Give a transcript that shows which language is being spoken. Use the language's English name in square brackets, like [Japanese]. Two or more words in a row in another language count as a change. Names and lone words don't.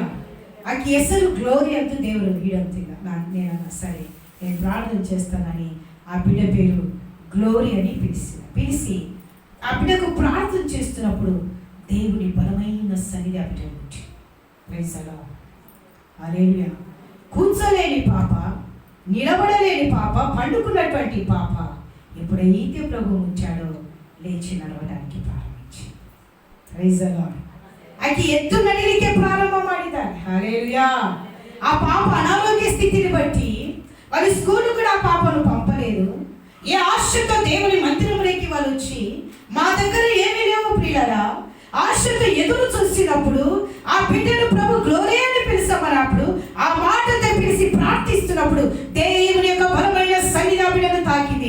[Telugu] ఆకి ಹೆಸರು గ్లోరీ అంటూ దేవుడు వీడంతిగా నేనన్నా, సరే నేను ప్రార్థన చేస్తానని ఆ బిడ్డ పేరు గ్లోరీ అని పిలిచి ఆ బిడ్డకు ప్రార్థన చేస్తున్నప్పుడు దేవుని బలమైన సన్నిధి ఆ బిడ్డ ఉంటుంది. [English] Praise the Lord. హల్లెలూయా. [Telugu] కూర్చోలేని పాప, నిలబడలేని పాప, పండుకున్నటువంటి పాప ఎప్పుడైతే ప్రభు ఉంచాడో లేచి నడవడానికి ప్రారంభించింది. [English] Praise the Lord. [Kannada] ಆಕೆ ಎದ್ದು ನಡಿಲಿಕ್ಕೆ ಪ್ರಾರಂಭ ಮಾಡಿದ್ದಾರೆ. [Telugu] హల్లెలూయా. ఆ పాప అనారోగ్య స్థితిని బట్టి వాళ్ళు స్కూల్ కూడా ఆ పాపను పంపలేదు. ఏ ఆశతో దేవుని మందిరంలోకి వాళ్ళు వచ్చి, మా దగ్గర ఏమీ లేవు ప్రియులారా, ఆశతో ఎదురు చూసినప్పుడు ఆ బిడ్డను ప్రభు గ్లోరీ అని పిలిచమన్నప్పుడు, ఆ మాటతో పిలిచి ప్రార్థిస్తున్నప్పుడు దేవుని యొక్క బలమైన సన్నిధి ఆ బిడ్డను తాకింది.